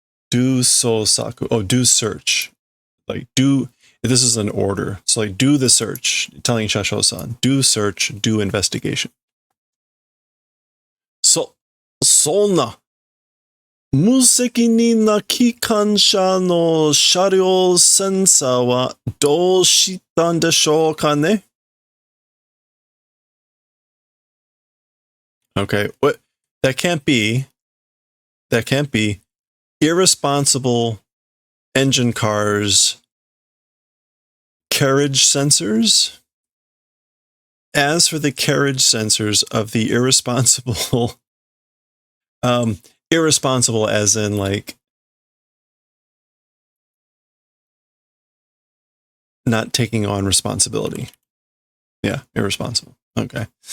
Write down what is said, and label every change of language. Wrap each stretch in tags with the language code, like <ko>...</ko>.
<ja>Do so saku.</ja> <en>Oh, do search. Like do, this is an order. So like do the search, telling Shasho-san, do search, do investigation.</en> <ja>Sonna. 無責任な機関車の車両センサーはどうしたんでしょうかね?</ja> <en>Okay, what? That can't be irresponsible engine cars carriage sensors. As for the carriage sensors of the irresponsible, irresponsible as in like not taking on responsibility. Yeah, irresponsible. Okay.</en>